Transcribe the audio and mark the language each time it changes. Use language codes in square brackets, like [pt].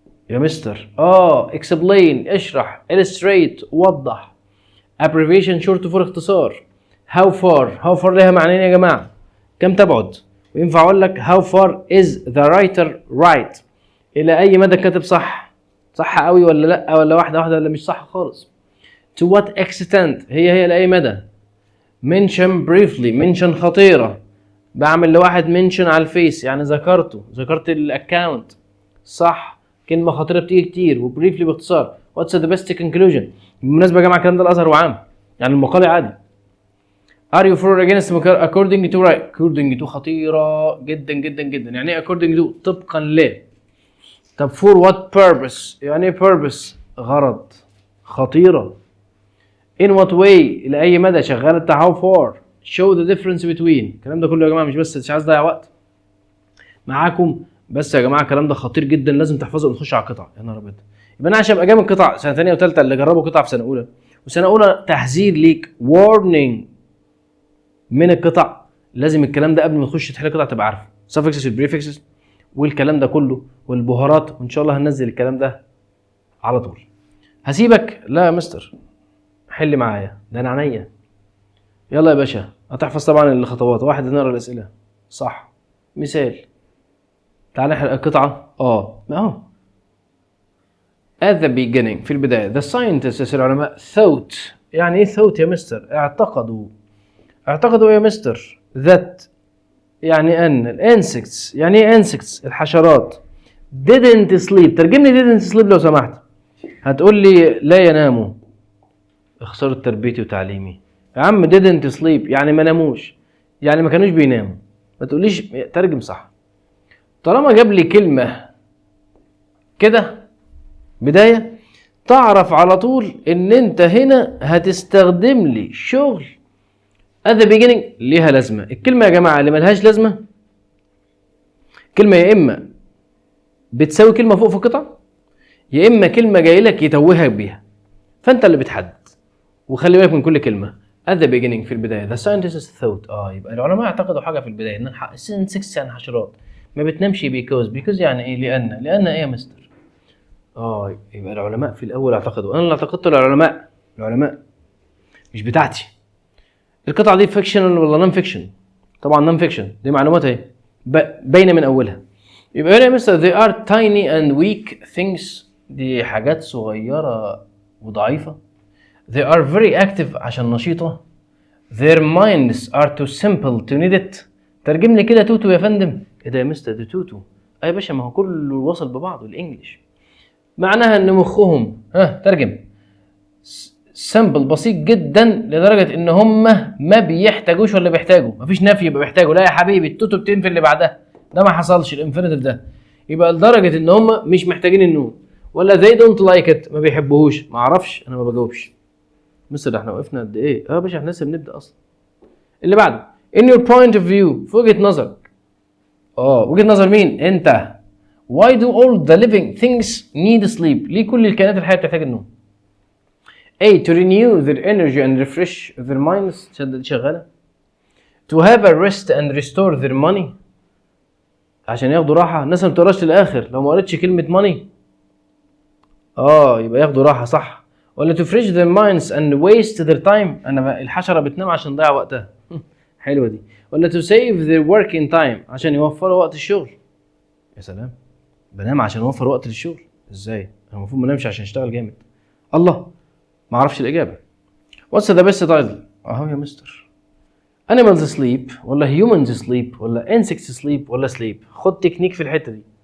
[ar] يا مستر explain اشرح، illustrate وضح، abbreviation short for اختصار، how far لها معنيين يا جماعه، كم تبعد، وينفع اقول لك [en] how far is the writer right، [ar] الى اي مدى كاتب صح قوي ولا لا، ولا واحده ولا مش صح خالص. [en] to what extent [ar] هي لاي مدى. mention briefly mention خطيره، بعمل لواحد mention على الفيس يعني ذكرت الاكونت صح، كلمه خطيره بتيجي كتير، وبريفلي باختصار. [en] what's the best conclusion. [ar] بالمناسبه يا جماعه الكلام ده الازهر وعام، يعني المقال عادي. [en] are you for or against according to right. [ar] according to خطيره جدا جدا جدا، يعني ايه according to؟ طبقا ل. طب for what purpose، يعني ايه purpose؟ غرض، خطيره. [en] in what way [ar] لاي مدى، شغاله بتاع [en] how far. show the difference between. [ar] الكلام ده كله يا جماعه مش عايز اضيع وقت معاكم، بس يا جماعه الكلام ده خطير جدا لازم تحفظه ونخش على القطع. يا نهار ابيض، يبقى انا عشان ابقى جامد قطع سنه ثانيه وثالثه، اللي جربوا قطع في سنه اولى وسنه اولى تحذير ليك، warning من القطع، لازم الكلام ده قبل ما تخش تحل قطع تبقى عارفه، suffixes والبريفكسز والكلام ده كله والبهارات، وان شاء الله هننزل الكلام ده على طول. هسيبك؟ لا يا مستر حل معايا، ده انا عينيا. يلا يا باشا، هتحفظ طبعا الخطوات. واحد، نقرا الاسئله صح. مثال، تعال نحرق القطعه. [en] at the beginning [ar] في البدايه، [en] the scientists العلماء thought. [ar] يعني ايه thought يا مستر؟ اعتقدوا يا مستر. that يعني ان. الانسكتس يعني ايه insects؟ الحشرات. [en] didn't sleep. [ar] ترجم لي [en] didn't sleep [ar] لو سمحت. هتقول لي لا يناموا. اخسروا تربيتي وتعليمي يا عم. [en] didn't sleep [ar] يعني ما ناموش، يعني ما كانوش بيناموا. ما تقوليش ترجم صح. طالما جاب لي كلمه كده بدايه، تعرف على طول ان انت هنا هتستخدم لي شغل at the beginning ليها لازمه. الكلمه يا جماعه اللي ملهاش لازمه، كلمه يا اما بتساوي كلمه فوق في القطع، يا اما كلمه جاي لك يتوهك بيها، فانت اللي بتحدد. وخلي بالك من كل كلمه. [en] at the beginning في البدايه، the scientists thought. [ar] يبقى العلماء اعتقدوا حاجه في البدايه، ان insects يعني حشرات ما بتنامش. because يعني ايه؟ لان ايه يا مستر؟ يبقى العلماء في الاول اعتقدوا. انا اللي اعتقدته العلماء مش بتاعتي. القطعه دي فيكشن ولا نون فيكشن؟ طبعا نون فيكشن، دي معلومات اهي باينه من اولها. [en] يبقى هنا يا mister they are tiny and weak things، [ar] دي حاجات صغيره وضعيفه. [en] they are very active [ar] عشان نشيطه. [en] their minds are too simple to need it. [ar] ترجم لي كده توتو يا فندم. ايه ده يا مستر؟ ده توتو يا باشا، ما هو كله وصل ببعضه الانجليش. معناها ان مخهم ترجم سمبل بسيط جدا لدرجه ان هم ما بيحتاجوش ولا بيحتاجوا. مفيش نفي يبقى بيحتاجوا، لا يا حبيبي التوتو بتنفي اللي بعدها، ده ما حصلش الانفينيتيف ده. يبقى لدرجه ان هم مش محتاجين النوم، ولا [en] they don't like it [ar] ما بيحبوهوش. ما اعرفش، انا ما بجاوبش. مثل احنا وقفنا قد ايه؟ يا باشا احنا لسه بنبدا اصلا. اللي بعده [en] in your point of view، [ar] في وجهه نظرك. وجهه نظر مين؟ انت. [en] why do all the living things need sleep؟ [ar] ليه كل الكائنات الحيه بتحتاج النوم؟ [en] to renew their energy and refresh their minds. [ar] شغاله. [en] to have a rest and restore their money، [ar] عشان ياخدوا راحه. الناس ما بتقراش للاخر، لو ما قريتش كلمه money يبقى ياخدوا راحه صح. [en] ولا to refresh their minds and waste their time، [ar] انا الحشره بتنام عشان تضيع وقتها. حلوه دي. ولا [en] to save their working time، [ar] عشان يوفروا وقت الشغل. يا سلام، بنام عشان اوفر وقت للشغل؟ ازاي؟ انا المفروض ما انامش عشان اشتغل جامد. الله، ما اعرفش الاجابه. [en] What's the best title? يا mister, animals sleep ولا humans sleep ولا insects sleep ولا sleep؟ [ar] خد تكنيك في الحته دي.